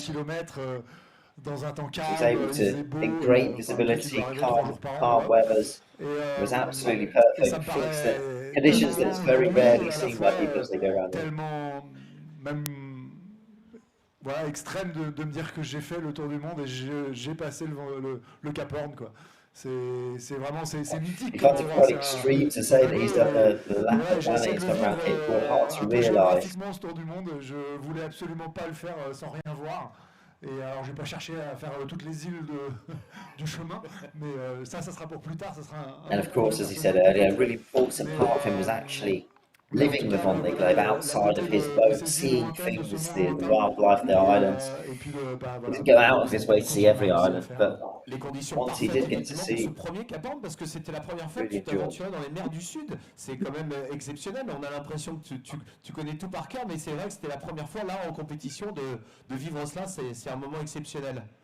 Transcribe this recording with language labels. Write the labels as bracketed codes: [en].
[fr] Kilomètres, dans un temps calme. [en] He was able to, in great visibility, calm weathers. It was absolutely perfect. Things that, conditions that's very rarely seen by people as they go around. [fr] Tellement, même, voilà, extrême de me dire que j'ai fait le tour du monde et j'ai passé le Cap Horn, quoi. C'est vraiment, c'est mythique. [en] It's quite extreme to say that he's done the lap of Dalin and come around Cape Horn. Hard to realise. [fr] Ce tour du monde, je voulais absolument pas le faire sans rien voir. Et alors, je vais pas chercher à faire toutes les îles du chemin, mais ça sera pour plus tard. Ça sera [en] And of course, as he said earlier, a really important part of him was actually living the Vendée Globe outside of his boat, seeing things, the wildlife, the islands. He didn't go out of his way to see every island, but once he did get to see, [fr] ce premier Cap Horn, parce que c'était la première fois que tu t'aventurais dans les mers du Sud, c'est quand même exceptionnel. On a l'impression que tu connais tout par cœur, mais c'est vrai que c'était la première fois là en compétition de vivre cela. C'est un moment exceptionnel.